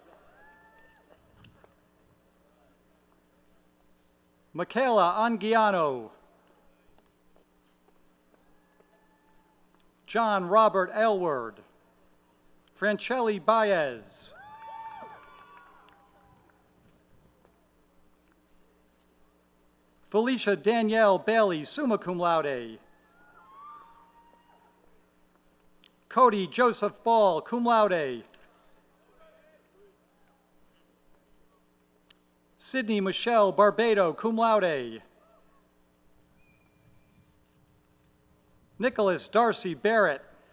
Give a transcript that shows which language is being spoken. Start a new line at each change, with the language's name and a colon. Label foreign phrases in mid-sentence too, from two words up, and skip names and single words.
English: Michaela Anguiano. John Robert Aylward. Francelli Baez. Felicia Danielle Bailey,
Latin: summa cum laude.
English: Cody Joseph Ball,
Latin: cum laude.
English: Sydney Michelle Barbado,
Latin: cum laude.
English: Nicholas Darcy Barrett.